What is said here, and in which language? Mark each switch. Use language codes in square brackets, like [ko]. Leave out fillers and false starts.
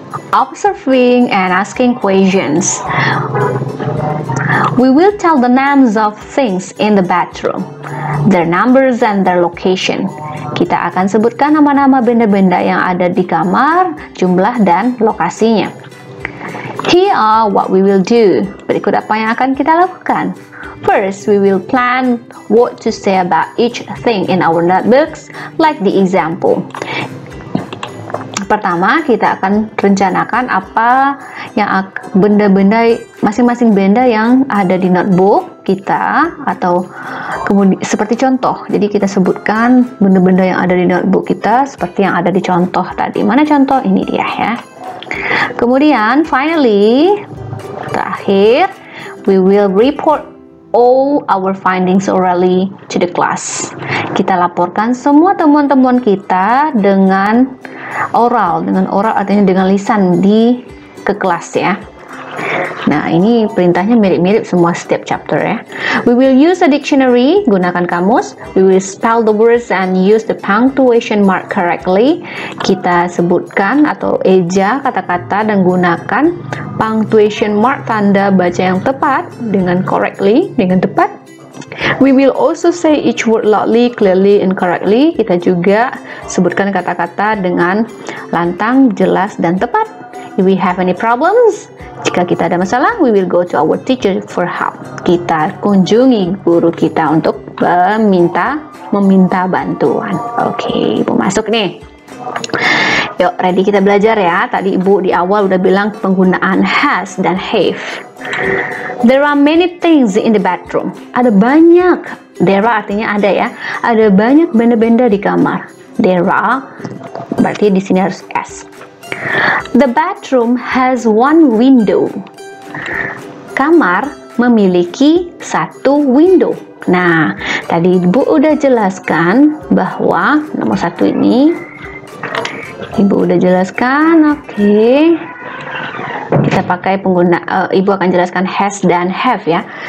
[en] Observing and asking questions. We will tell the names of things in the bedroom, their numbers and their location. [id] Kita akan sebutkan nama-nama benda-benda yang ada di kamar, jumlah dan lokasinya. [en] Here are what we will do. [id] Berikut apa yang akan kita lakukan. [en] First, we will plan what to say about each thing in our notebooks, like the example. [id] Pertama, kita akan rencanakan apa yang benda-benda, masing-masing benda yang ada di notebook kita, atau kemudian seperti contoh. Jadi kita sebutkan benda-benda yang ada di notebook kita seperti yang ada di contoh tadi. Mana contoh? Ini dia ya. Kemudian [en] finally, [id] terakhir, [en] we will report all our findings orally to the class. [id] Kita laporkan semua temuan-temuan kita dengan oral. Dengan oral artinya dengan lisan ke kelas ya. Nah, ini perintahnya mirip-mirip semua setiap chapter ya. [en] We will use a dictionary, [id] gunakan kamus. [en] We will spell the words and use the punctuation mark correctly. [id] Kita sebutkan atau eja kata-kata dan gunakan punctuation mark, tanda baca yang tepat dengan correctly, dengan tepat. [en] We will also say each word loudly, clearly, and correctly. [id] Kita juga sebutkan kata-kata dengan lantang, jelas, dan tepat. [en] If we have any problems, [id] jika kita ada masalah, [en] we will go to our teacher for help. [id] Kita kunjungi guru kita untuk meminta bantuan. Oke, Ibu masuk nih. Yuk, ready kita belajar ya. Tadi Ibu di awal udah bilang penggunaan has dan have. [en] There are many things in the bedroom. [id] Ada banyak. There are artinya ada ya. Ada banyak benda-benda di kamar. There are berarti di sini harus s. [en] The bedroom has one window. [id] Kamar memiliki satu window. Nah, tadi Ibu udah jelaskan bahwa nomor satu ini Ibu udah jelaskan. Oke. Kita pakai Ibu akan jelaskan has dan have ya.